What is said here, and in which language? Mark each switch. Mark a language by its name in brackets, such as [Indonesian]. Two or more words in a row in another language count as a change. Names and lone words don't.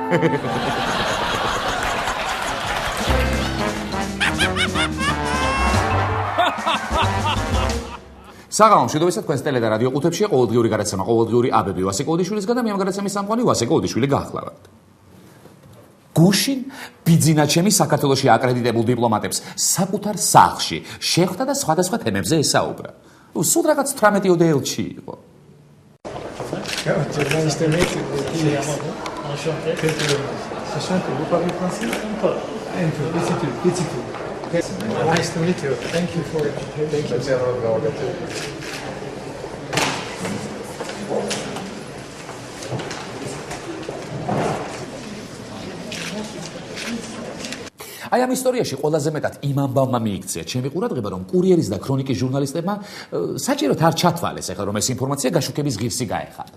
[Georgian] საღამო მშვიდობისა თქვენს ტელე და რადიო ყუთებშია ყოველდღიური გადაცემა ყოველდღიური აბები ვასიკო ოდიშვილისგან და მე ამ გადაცემის სამყარო ვასიკო ოდიშვილი გახლავართ. გუშინ ბიძინა ჩემი საქართველოში აკრედიტებულ დიპლომატებს საკუთარ სახლში შეხვდა და სხვადასხვა თემებზე ესაუბრა. სულ რაღაც 18-ოდე ელჩი იყო. [English] Nice to meet you. Thank you for it. Thank you. [Georgian] აი ამ ისტორიაში ყველაზე მეტად იმ ამბავმა მიიქცია ჩემი ყურადღება, რომ კურიერის და ქრონიკის ჟურნალისტებმა საჭიროდ არ ჩათვალეს ახლა რომ ეს ინფორმაცია გაშუქების ღირსი გაეხარათ.